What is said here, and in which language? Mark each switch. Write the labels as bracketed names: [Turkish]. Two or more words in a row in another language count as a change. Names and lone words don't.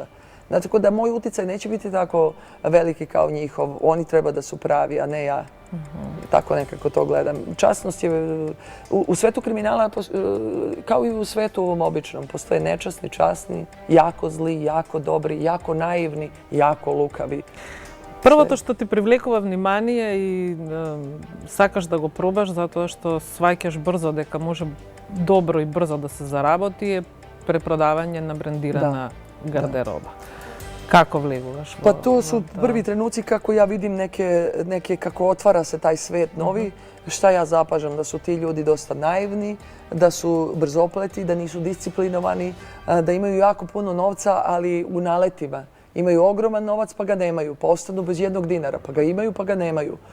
[Serbian] Tako da moj uticaj neće biti tako veliki kao njihov. Oni treba da su pravi, a ne ja. Tako nekako to gledam. Časnost je u svetu kriminala, kao i u svetu ovom običnom, postoje nečasni, časni, jako zli, jako dobri, jako naivni, jako lukavi. [Macedonian] Првото што ти привлекува внимание и сакаш да го пробаш затоа што сваќаш брзо дека може добро и брзо да се заработи е препродавање на брендирана гардероба. Kako влегуваш? [Serbian] Pa to su prvi trenuci kako ja vidim neke kako otvara se taj svet novi. Šta ja zapažam? Da su ti ljudi dosta naivni, da su brzopleti, da nisu disciplinovani, da imaju jako puno novca, ali u naletima. Imaju ogroman novac pa ga nemaju, pa ostanu bez jednog dinara, pa ga imaju pa ga nemaju.